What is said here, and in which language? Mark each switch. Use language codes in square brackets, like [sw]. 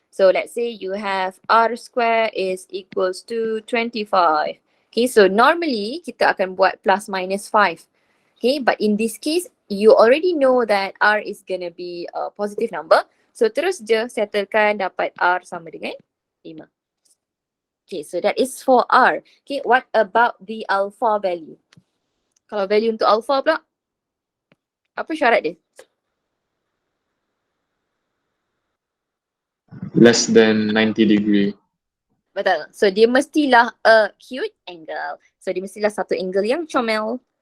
[en] So let's say you have R square is equals to 25. Okay, so normally [ms] kita akan buat [en] plus minus 5. Okay, but in this case, you already know that R is gonna be a positive number. [ms] So terus je settlekan dapat R sama dengan 5. [en] Okay, so that is for R. Okay, what about the alpha value? [ms] Kalau value untuk alpha pula, apa syarat dia? [en] Less than 90 degree. [ms] Betul. So dia mestilah acute angle. So dia mestilah satu angle yang comel.